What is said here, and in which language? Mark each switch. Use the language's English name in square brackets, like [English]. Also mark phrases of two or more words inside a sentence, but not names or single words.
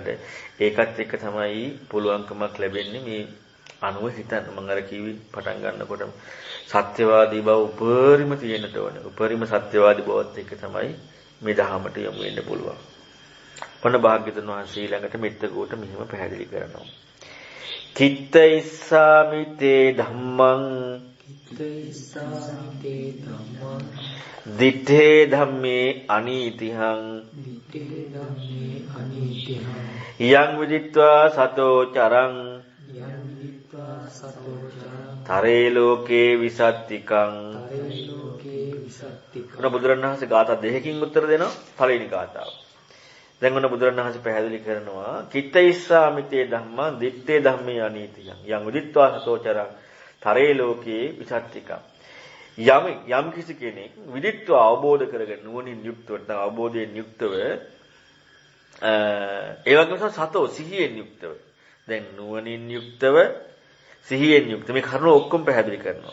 [Sinhala] ඒකත් එක්ක තමයි පුළුවන්කමක් ලැබෙන්නේ මේ අනුව හිතන්න. මම අර කිව්වේ පටන් ගන්නකොටම සත්‍යවාදී බව උපරිම තියෙන්නට ඕනේ. උපරිම සත්‍යවාදී බවත් එක්ක තමයි මේ ධහමට යොමු වෙන්න පුළුවන්. ඔන්න භාග්‍යවතුන් වහන්සේ ඊළඟට මෙත්තගෝට මෙහෙම පැහැදිලි කරනවා. [Pali] කිත්ත ඉස්සාමිතේ ධම්මං දිත්තේ ධම්මේ අනීතිහං යං විදිත්වා සතෝ චරං තරේ ලෝකේ විසත්තිකං. [Sinhala] ඔන්න බුදුරණවහන්සේ ගාථා දෙකකින් උත්තර දෙනවා. පළවෙනි ගාථාව. දැන් ඔන්න බුදුරණවහන්සේ පැහැදිලි කරනවා [Pali] කිත්ත ඉස්සාමිතේ ධම්මං දිත්තේ ධම්මේ අනීතියං යං උදිත්වා සතෝචරං තරේ ලෝකේ විසත්තිකං. [Sinhala] යම් කිසි කෙනෙක් විදිත්වා අවබෝධ කරගෙන නුවණින් යුක්තව නැත්නම් අවබෝධයෙන් යුක්තව ඒ වගේම සතෝ සිහියෙන් යුක්තව දැන් නුවණින් යුක්තව සිහියෙන් යුක්ත මේ කරුණු ඔක්කොම පැහැදිලි කරනවා.